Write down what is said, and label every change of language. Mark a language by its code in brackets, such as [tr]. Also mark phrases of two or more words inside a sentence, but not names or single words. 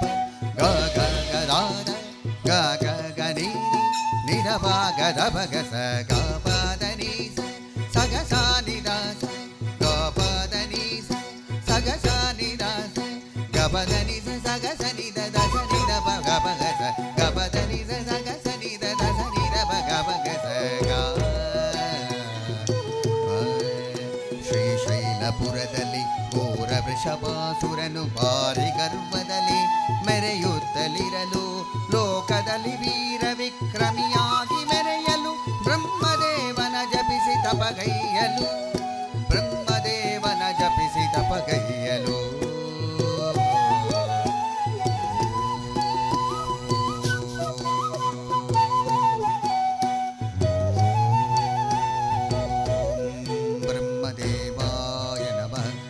[kn] ಗ ಗ ಗ ದಾದ ಗ ಗ ಗ ನೀನಿ ನಿದ ಭಾಗ ದ ಭಗ ಸ ಗ ಪದ ನೀ ಸ ಗ ಸ ನಿ ದ ಸ ಗ ಪದ ನೀ ಸ ಗ ಸ ನಿ ದ ಸ ಗ ಪದ ನೀ ಸ ಗ ಸ ನಿ ದ ದ ಸ ನಿ ದ ಭ ಗ ಭಗ ಸ ಗ ಪದ ನೀ ಸ ಗ ಸ ನಿ ದ ದ ಸ ನಿ ದ ಭ ಗ ಭಗ ಸ ಗ. ಶ್ರೀಶೈಲಪುರದಲ್ಲಿ ಘೋರ ವೃಷಭಾಸುರನು ಭಾರಿ ಗರ್ವದಲ್ಲಿ ಮೆರೆಯುತ್ತಲಿರಲು, ಲೋಕದಲ್ಲಿ ವೀರ ವಿಕ್ರಮಿಯಾಗಿ ಮೆರೆಯಲು ಬ್ರಹ್ಮದೇವನ ಜಪಿಸಿ ತಪಗೈಯಲು, ಬ್ರಹ್ಮದೇವನ ಜಪಿಸಿ ತಪಗೈಯಲು. [sa] ಬ್ರಹ್ಮದೇವಾಯ ನಮಃ.